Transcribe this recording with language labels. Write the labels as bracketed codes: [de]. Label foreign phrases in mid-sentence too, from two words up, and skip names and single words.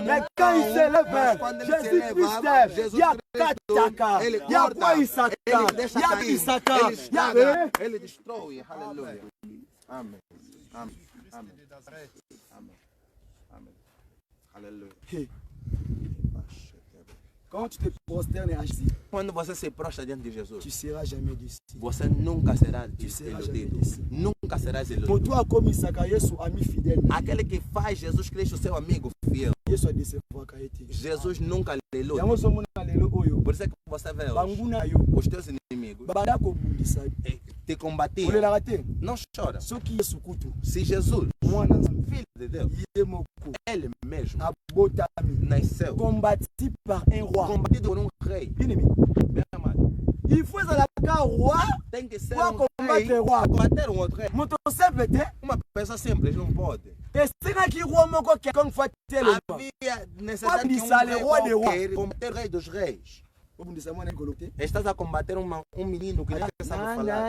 [fr] Mais quand il s'élève, Jésus-Christ, il y a Kataka, il y a quoi Isaka, il y a Isaka, il y a [pt] ele destrói. Aleluia. Amém. Amém. Amém. Amém. Amém. Aleluia. [fr] Quand tu te prosternes ainsi, [pt] quando você se prostra diante de Jesus, [fr] tu seras jamais déçu. [pt] Você nunca será iludido. Nunca serás iludido. Aquele que faz Jesus Cristo seu amigo fiel, Jesus nunca lhe ilude. Por isso é que você vê hoje, os teus inimigos te combatem. Não chora. Se Jesus, filho de Deus, ele mesmo nasceu [fr] combati par un roi, [pt] combatido por um rei. Bem amado. [fr] Il faut que roi [pt] tem que ser rei, roi. Combater um outro rei. Uma pessoa simples não pode. Havia necessidade de um rei combater o rei dos reis. Estás a combater um menino que nem sabe falar.